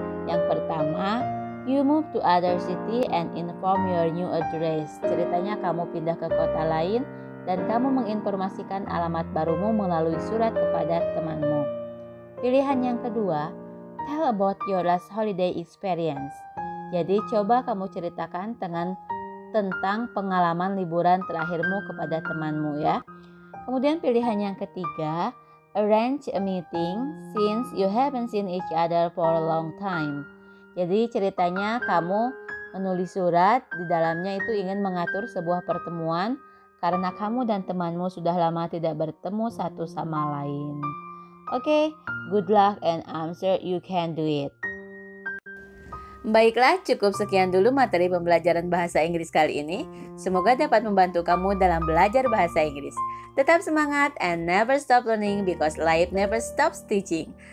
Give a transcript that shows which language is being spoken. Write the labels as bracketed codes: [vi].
[id] Yang pertama, [en] you move to other city and inform your new address. [id] Ceritanya kamu pindah ke kota lain dan kamu menginformasikan alamat barumu melalui surat kepada temanmu. Pilihan yang kedua, [en] tell about your last holiday experience. [id] Jadi coba kamu ceritakan tentang pengalaman liburan terakhirmu kepada temanmu ya. [en] Kemudian pilihan yang ketiga, arrange a meeting since you haven't seen each other for a long time. [id] Jadi ceritanya kamu menulis surat, di dalamnya itu ingin mengatur sebuah pertemuan karena kamu dan temanmu sudah lama tidak bertemu satu sama lain. [en] Oke, good luck and I'm sure you can do it. [id] Baiklah, cukup sekian dulu materi pembelajaran bahasa Inggris kali ini. Semoga dapat membantu kamu dalam belajar bahasa Inggris. Tetap semangat [en] and never stop learning because life never stops teaching.